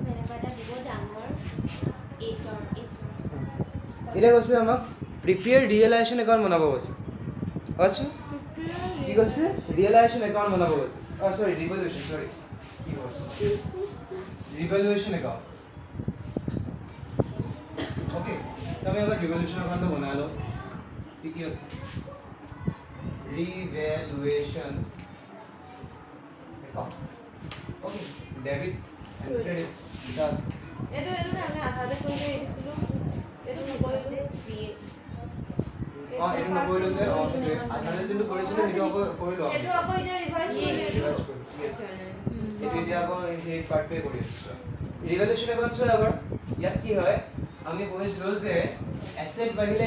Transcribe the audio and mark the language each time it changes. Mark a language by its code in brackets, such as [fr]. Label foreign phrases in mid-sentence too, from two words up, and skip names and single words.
[as] এতিয়া কৈছে আমাক [en] prepare realization account [as] বনাব কৈছে আচ্ছা কি কৈছে [en] realization account [as] বনাব কৈছে [en] sorry revaluation [as] কি কৈছে [en] revaluation account [hi] ओके तब अगर [en] revolution account [hi] बना लो ठीक है [en] revaluation account okay debit and credit [hi] विकास [as] এইটো আমি আধাতে কৰি আহিছিলোঁ এইটো নকৰিলোঁ এইটো নকৰিলোঁ স্যাৰ আধাতে যোনটো কৰিছিলোঁ সেইটো আকৌ কৰিলোঁ এইটো আকৌ এতিয়া ৰিভাইজ কৰিলোঁ এইটো এতিয়া আকৌ সেই পাৰ্টটোৱে কৰি আছোঁ [en] revaluation account [as] চোৱা এবাৰ ইয়াত কি হয় আমি কৈছিলোঁ যে এছেট বাঢ়িলে